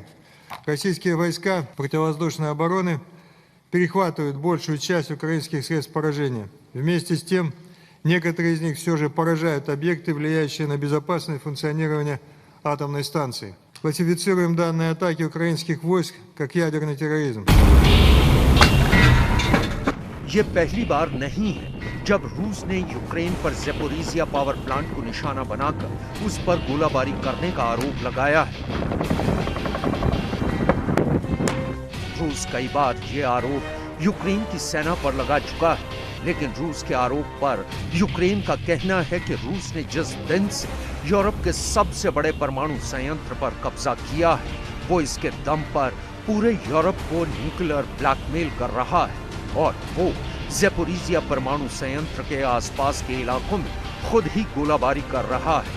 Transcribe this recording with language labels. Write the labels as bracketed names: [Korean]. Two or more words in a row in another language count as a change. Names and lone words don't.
[Russian] Российские войска противовоздушной обороны перехватывают большую часть украинских средств поражения. Вместе с тем, некоторые из них все же поражают объекты, влияющие на безопасное функционирование атомной станции. Классифицируем данные атаки украинских войск как ядерный терроризм. [Hindi] ये पहली बार नहीं है जब रूस ने यूक्रेन पर ज़ेपोरिजिया पावर प्लांट को निशाना बनाकर उस पर गोलाबारी करने का आरोप लगाया है। रूस कई बार ये आरोप यूक्रेन की सेना पर लगा चुका है, लेकिन रूस के आरोप पर यूक्रेन का कहना है कि रूस ने जिस दिन से यूरोप के सबसे बड़े परमाणु संयंत्र पर कब्जा किया है, वो इसके दम पर पूरे यूरोप को [English] nuclear blackmail [Hindi] कर रहा है और वो ज़ेपोरिजिया परमाणु संयंत्र के आसपास के इलाकों में खुद ही गोलाबारी कर रहा है।